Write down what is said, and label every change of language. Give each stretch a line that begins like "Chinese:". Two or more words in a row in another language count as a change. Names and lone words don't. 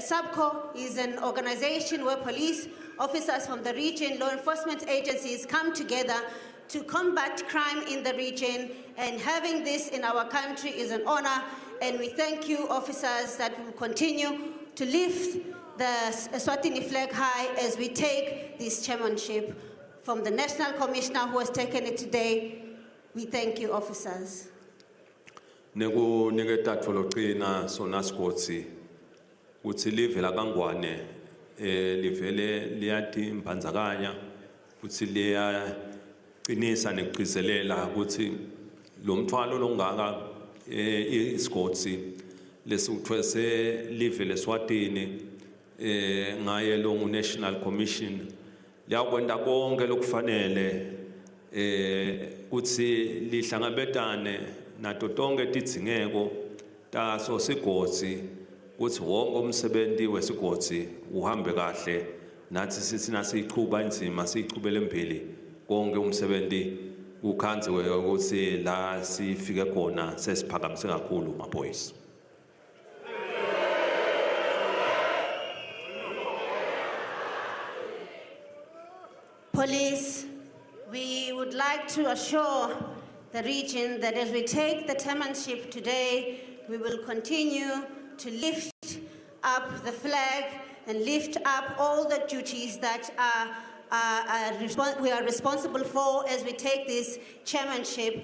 English: SAPCO is an organization where police officers from the region, law enforcement agencies come together to combat crime in the region, and having this in our country is an honor, and we thank you officers that will continue to lift the Eswatini flag high as we take this chairmanship from the National Commissioner who has taken it today. We thank you officers.
Swati: Neku niketa tfologcina sona skotsi uthi live la kangwane livele liyathi imphanzakanya uthi liya qinisa nekugcizelela ukuthi lo mthwalo longaka isigotsi lesithwese live leSwatini ngaye lo National Commission liyakwenda konke lokufanele uthi lihlangabetane nato tonke tidzingeko taso sigotsi ukuthi wonke umsebenzi wesigotsi uhambe kahle nathi sithi nasiyiqhuba inzima siyiqhubele phambili konke umsebenzi ukhanziwe ukuthi la sifike khona sesiphakamise kakhulu maphoyisa.
English: Police, we would like to assure the region that as we take the chairmanship today, we will continue to lift up the flag and lift up all the duties that we are responsible for as we take this chairmanship.